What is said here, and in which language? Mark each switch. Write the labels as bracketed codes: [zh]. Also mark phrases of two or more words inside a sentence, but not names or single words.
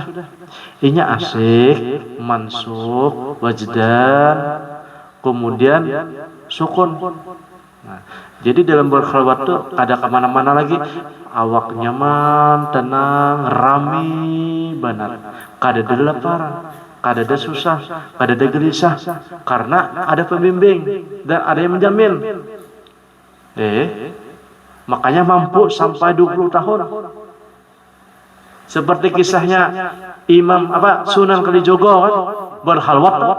[id] Ini asik, mansuk, wajdan, kemudian sukun. Nah, jadi dalam berkhalwat itu ada kemana-mana lagi, awak nyaman, tenang, rami, benar. [bjn] Kada ada laparan, kada ada susah, [id] kada ada gelisah, karena ada pembimbing dan ada yang menjamin. Makanya mampu sampai 20 tahun. Seperti kisahnya Imam Sunan Kalijogo kan, berkhalwat.